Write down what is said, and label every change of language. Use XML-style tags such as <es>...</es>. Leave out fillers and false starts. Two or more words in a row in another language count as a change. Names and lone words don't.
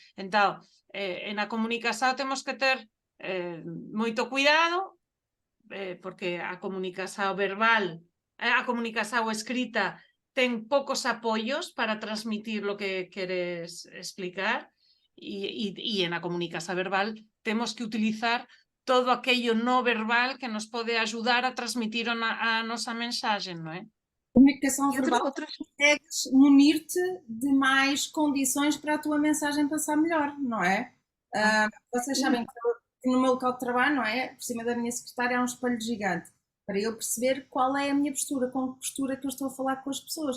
<gl>Entón, en a comunicación temos que ter moito cuidado, porque a comunicación verbal, a comunicación escrita ten pocos apoyos para transmitir lo que queres explicar y en la comunicación verbal temos que utilizar todo aquello no verbal que nos pode ajudar a transmitir a nosa mensaxe, non é?</gl> <pt>Comunicação E verbal, outras, consegues munir-te de mais condições para a tua mensagem passar melhor, não é? Vocês sabem que no meu local de trabalho, não é? Por cima da minha secretária há um espelho gigante para eu perceber qual é a minha postura, com que postura que eu estou a falar com as pessoas.</pt>